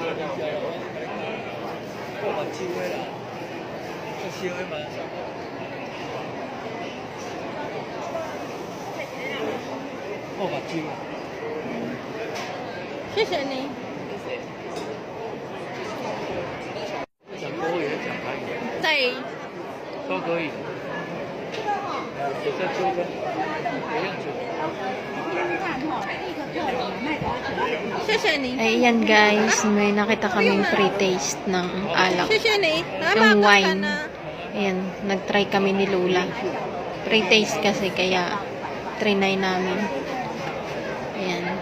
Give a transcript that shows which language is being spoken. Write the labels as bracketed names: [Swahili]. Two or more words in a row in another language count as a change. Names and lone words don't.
[Chinese] 谢谢你。讲多语讲台语在都可以。有在纠纷，不用纠。谢谢你。 [Filipino] Ayan guys, may nakita kaming pre-taste ng alak. Yung wine. Ayan, nag-try kami ni Lola. Pre-taste kasi kaya trinay namin. Ayan.